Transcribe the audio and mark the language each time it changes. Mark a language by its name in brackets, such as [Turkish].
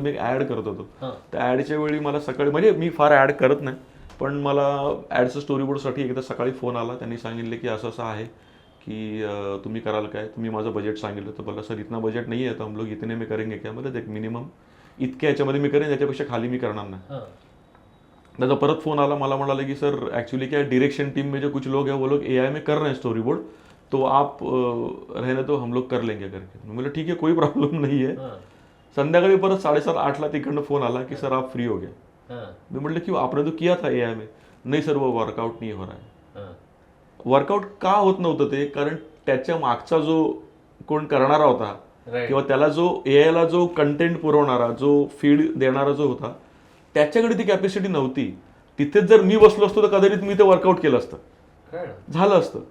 [Marathi] मी एक ॲड करत होतो, त्या ॲडच्या वेळी मला सकाळी, म्हणजे मी फार ॲड करत नाही, पण मला ॲडचं स्टोरीबोर्डसाठी एकदा सकाळी फोन आला. त्यांनी सांगितले की असं असं आहे की तुम्ही कराल काय. तुम्ही माझं बजेट सांगितलं, तर बोला सर इतना बजेट नाही आहे, तर [Hindi] हम लोग इतने में करेंगे क्या. [Marathi] मला एक मिनिमम इतक्या याच्यामध्ये मी करेन, त्याच्यापेक्षा खाली मी करणार नाही. त्याचा परत फोन आला, मला म्हणाले की [Hindi] सर ॲक्च्युअली क्या डायरेक्शन टीम में जो कुछ लोग हैं वो लोग AI में कर रहे हैं स्टोरी बोर्ड, तो आप रहने तो हम लोग कर लेंगे करके. मैं बोला ठीक है, कोई प्रॉब्लम नहीं है. [Marathi] संध्याकाळी परत 7:30-8ला तिकडनं फोन आला की [Hindi] सर आप फ्री हो गए. मैं म्हटलं की आपने तो किया था AI में. नहीं सर वो वर्कआउट नहीं हो रहा है. [Marathi] वर्कआउट का होत नव्हतं ते, कारण त्याच्या मागचा जो कोण करणारा होता किंवा त्याला जो AIला जो कंटेंट पुरवणारा, जो फीड देणारा जो होता, त्याच्याकडे ती कॅपॅसिटी नव्हती. तिथेच जर मी बसलो असतो तर कदाचित मी ते वर्कआउट केलं असतं, झालं असतं.